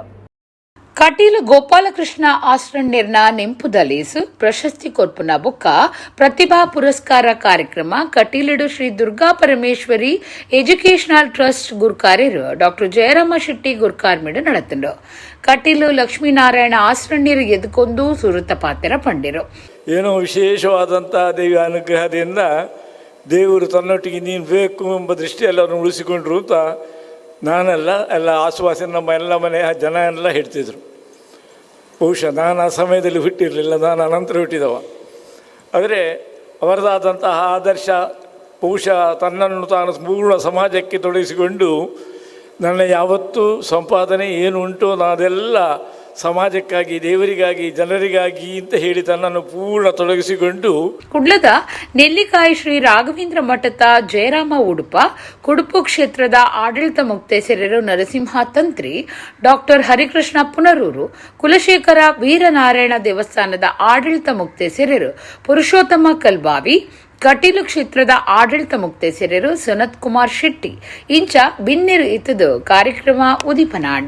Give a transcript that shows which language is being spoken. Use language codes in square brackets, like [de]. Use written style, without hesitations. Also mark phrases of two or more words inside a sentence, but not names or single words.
[tcy] ಕಟೀಲು ಗೋಪಾಲಕೃಷ್ಣ ಆಸ್ರಂಡೇರ್ನ ನಿಂಪುದ ಲೇಸು ಪ್ರಶಸ್ತಿ ಕೊರ್ಪುನ ಬೊಕ್ಕ ಪ್ರತಿಭಾ ಪುರಸ್ಕಾರ ಕಾರ್ಯಕ್ರಮ ಕಟೀಲುಡು ಶ್ರೀ ದುರ್ಗಾ ಪರಮೇಶ್ವರಿ ಎಜುಕೇಷನಲ್ ಟ್ರಸ್ಟ್ ಗುರ್ಕಾರ್ಯರು ಡಾಕ್ಟರ್ ಜಯರಾಮ ಶೆಟ್ಟಿ ಗುರ್ಕಾರ್ಮಿಡು ನಡೆತಂಡು. ಕಟೀಲು ಲಕ್ಷ್ಮೀನಾರಾಯಣ ಆಸ್ರಂಡೇರು ಎದ್ಕೊಂಡು ಸುರತ ಪಾತ್ರ ಪಂಡಿರು. [kn] ಏನೋ ವಿಶೇಷವಾದಂಥ ದೇವಿಯ ಅನುಗ್ರಹದಿಂದ ದೇವರು ತನ್ನೊಟ್ಟಿಗೆ ನೀನು ಬೇಕು ಎಂಬ ದೃಷ್ಟಿ ಎಲ್ಲರನ್ನು ಉಳಿಸಿಕೊಂಡ್ರು ಅಂತ ಎಲ್ಲ ಆಸುವಾಸಿನ ನಮ್ಮ ಎಲ್ಲ ಮನೆಯ ಜನ ಎಲ್ಲ ಹೇಳ್ತಿದ್ರು. ಬಹುಶಃ ನಾನು ಆ ಸಮಯದಲ್ಲಿ ಹುಟ್ಟಿರಲಿಲ್ಲ, ನಾನು ಅನಂತರ ಹುಟ್ಟಿದವ. ಆದರೆ ಅವರದಾದಂತಹ ಆದರ್ಶ ಬಹುಶಃ ತನ್ನನ್ನು ತಾನು ಪೂರ್ಣ ಸಮಾಜಕ್ಕೆ ತೊಡಗಿಸಿಕೊಂಡು ನನ್ನ ಯಾವತ್ತೂ ಸಂಪಾದನೆ ಏನು ಉಂಟೋ ಅದೆಲ್ಲ ಸಮಾಜಕ್ಕಾಗಿ, ದೇವರಿಗಾಗಿ, ಜನರಿಗಾಗಿ ಅಂತ ಹೇಳಿ ತನ್ನನ್ನು ಪೂರ್ಣ ತೊಡಗಿಸಿಕೊಂಡು [tcy] ಕುಡ್ಲದ ನೆಲ್ಲಿಕಾಯಿ ಶ್ರೀ ರಾಘವೇಂದ್ರ ಮಠದ ಜಯರಾಮ ಉಡುಪ, ಕುಡುಪು ಕ್ಷೇತ್ರದ ಆಡಳಿತ ಮುಕ್ತೇಸರರು ನರಸಿಂಹ ತಂತ್ರಿ, ಡಾಕ್ಟರ್ ಹರಿಕೃಷ್ಣ ಪುನರೂರು, ಕುಲಶೇಖರ ವೀರನಾರಾಯಣ ದೇವಸ್ಥಾನದ ಆಡಳಿತ ಮುಕ್ತೇಸರರು ಪುರುಷೋತ್ತಮ ಕಲ್ಬಾವಿ, ಕಟೀಲು ಕ್ಷೇತ್ರದ ಆಡಳಿತ ಮುಕ್ತೇಸರರು ಸನತ್ ಕುಮಾರ್ ಶೆಟ್ಟಿ ಇಂಚ ಬಿನ್ನಿರು ಇತ್ತದು ಕಾರ್ಯಕ್ರಮ ಉದಿಪನಾಡು.